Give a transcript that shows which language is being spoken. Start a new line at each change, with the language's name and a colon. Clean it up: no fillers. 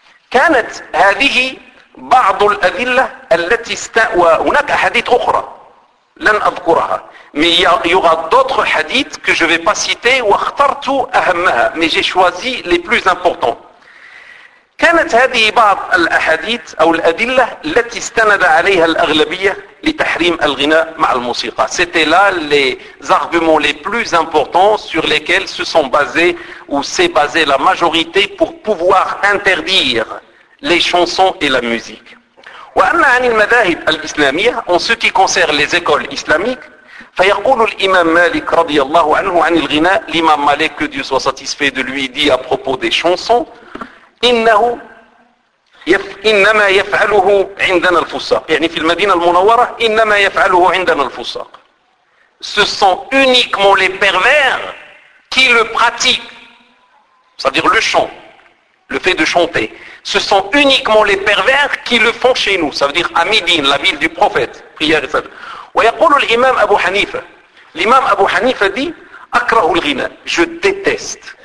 Arabic: كانت هذه بعض الأدلة التي استأوى هناك أحاديث أخرى لن أذكرها
French: mais il y aura d'autres hadiths que je ne vais pas citer
Arabic: واخترت أهمها
French: mais j'ai choisi les plus importants.
Arabic: كانت هذه بعض الأحاديث أو الأدلة التي استند عليها الأغلبية لتحريم الغناء مع الموسيقى.
French: C'était là les arguments les plus importants sur lesquels se sont basés ou s'est basée la majorité pour pouvoir interdire les chansons et la musique.
Arabic: وأما عن المذاهب الإسلامية,
French: en ce qui concerne les écoles islamiques,
Arabic: فيقول الإمام مالك رضي الله عنه عن الغناء,
French: l'imam Malik, que Dieu soit satisfait de lui, dit à propos des chansons,
Arabic: إنه إنما يفعله عندنا الفساق يعني في المدينة المنورة إنما يفعله عندنا الفساق.
French: Ce sont uniquement les pervers qui le pratiquent, c'est-à-dire le chant, le fait de chanter. Ce sont uniquement les pervers qui le font chez nous, ça veut dire à Médine, la ville du prophète, prière et salut.
Arabic: ويقول الإمام أبو حنيفة,
French: l'imam Abu Hanifa dit
Arabic: أكره الغناء,
French: je déteste.